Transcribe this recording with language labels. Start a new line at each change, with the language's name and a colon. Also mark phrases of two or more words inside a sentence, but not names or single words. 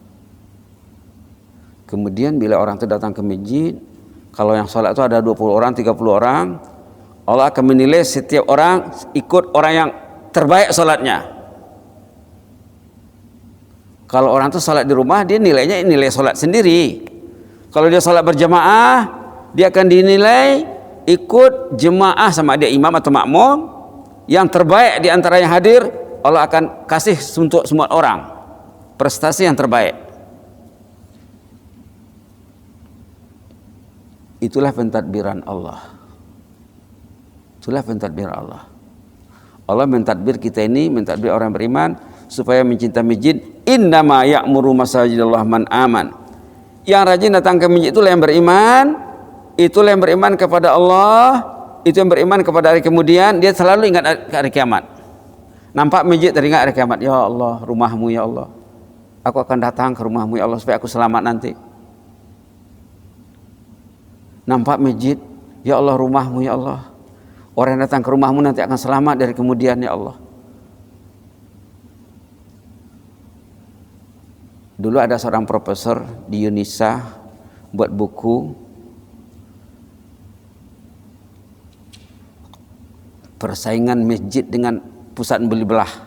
Malay: Kemudian bila orang itu datang ke masjid, kalau yang sholat itu ada 20 orang, 30 orang, Allah akan menilai setiap orang ikut orang yang terbaik sholatnya. Kalau orang itu sholat di rumah, dia nilainya nilai sholat sendiri. Kalau dia sholat berjamaah, dia akan dinilai ikut jemaah sama dia imam atau makmum. Yang terbaik di antara yang hadir, Allah akan kasih untuk semua orang prestasi yang terbaik. Itulah pentadbiran Allah. Itulah pentadbiran Allah. Allah mentadbir kita ini, mentadbir orang beriman supaya mencintai masjid.
Arabic: Innama ya'muru masajidallah man aman.
Malay: Yang rajin datang ke masjid itulah yang beriman. Itulah yang beriman kepada Allah. Itu yang beriman kepada hari kemudian. Dia selalu ingat hari kiamat. Nampak masjid teringat hari kiamat. Ya Allah, rumahmu ya Allah, aku akan datang ke rumahmu ya Allah supaya aku selamat nanti. Nampak masjid, ya Allah, rumahmu ya Allah, orang yang datang ke rumahmu nanti akan selamat dari kemudian ya Allah. Dulu ada seorang profesor di Unisa buat buku persaingan masjid dengan pusat beli belah.